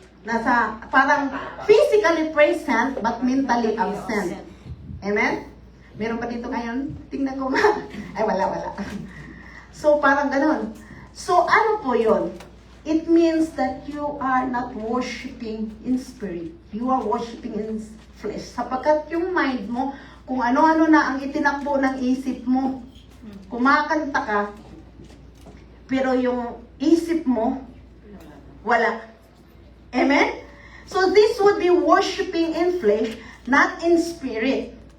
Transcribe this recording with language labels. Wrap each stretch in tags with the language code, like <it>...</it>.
<tl>Nasa, parang</tl> <en>physically present, but mentally absent.</en> <tl>Amen? Meron pa dito ngayon? Tingnan ko ma. Ay, wala. So, parang ganon. So, ano po yun?</tl> <en>It means that you are not worshiping in spirit. You are worshiping in flesh.</en> <tl>Sapagkat yung mind mo, kung ano-ano na ang itinakbo ng isip mo, kumakanta ka, pero yung isip mo, wala. Amen?</tl> <en>So, this would be worshiping in flesh, not in spirit.</en>